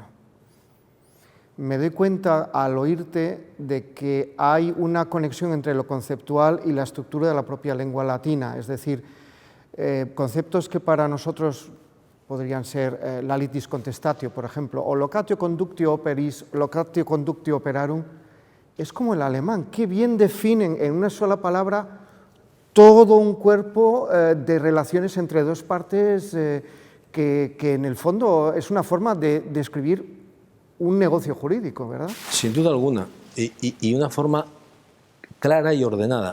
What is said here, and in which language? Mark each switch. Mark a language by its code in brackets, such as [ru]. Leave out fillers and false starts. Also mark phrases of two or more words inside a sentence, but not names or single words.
[es] Me doy cuenta al oírte de que hay una conexión entre lo conceptual y la estructura de la propia lengua latina, es decir, conceptos que para nosotros podrían ser la [la] litis contestatio, [es] por ejemplo, o [la] locatio conductio operis, locatio conductio operarum. [es] Es como el alemán, qué bien definen en una sola palabra todo un cuerpo de relaciones entre dos partes que en el fondo es una forma de describir un negocio jurídico, ¿verdad? Sin duda alguna, y una forma clara y ordenada.